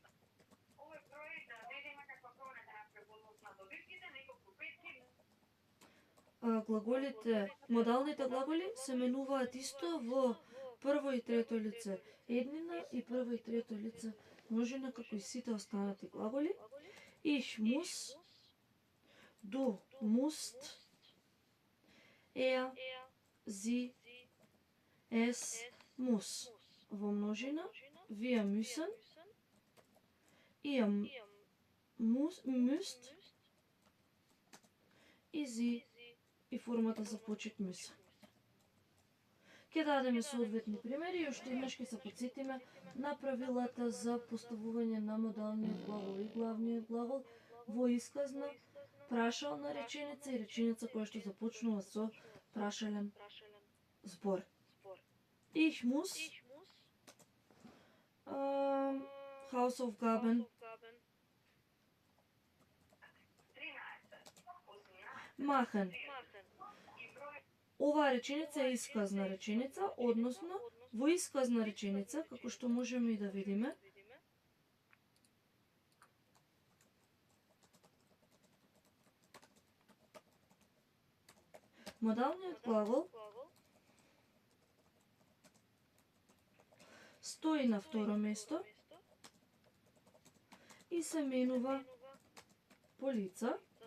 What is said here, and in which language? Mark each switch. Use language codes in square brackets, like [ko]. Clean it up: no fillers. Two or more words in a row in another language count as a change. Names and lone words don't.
[mk] Овој број да видиме каква промена направи во однос на добитките, неколку петки. Глаголите, модалните глаголи се менуваат исто во прво и трето лице еднина и прво и трето лице множина, како и сите останати глаголи. [de] Ich muss, du musst, er, sie, es muss. [mk] Во множина, [de] wir müssen, ihr müsst и sie [mk] и формата за почет [de] müssen. [mk] Ќе дадеме соодветни примери и уште еднаш ќе се потсетиме на правилата за поставување на модалниот глагол и главниот глагол во исказна, прашална реченица и реченица која што започнува со прашален збор. [de] Ich muss Hausaufgaben 13. machen. [mk] Оваа реченица е исказна реченица, односно во исказна реченица, како што можеме и да видиме, модалниот глагол стои на второ место и се менува по лица.